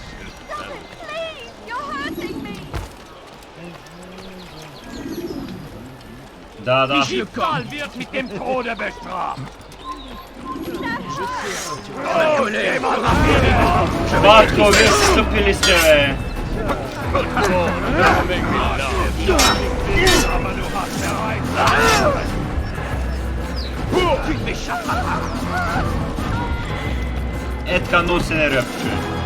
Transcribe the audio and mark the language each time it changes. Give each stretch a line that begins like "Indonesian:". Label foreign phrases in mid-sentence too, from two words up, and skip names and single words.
English: Please, you're hurting me.
Bulgarian: Да, да.
German: Die Fall wird mit dem Tode bestraft.
Bulgarian: Батко, вие се стъпили сте, бе. Е така много се нервя, човек.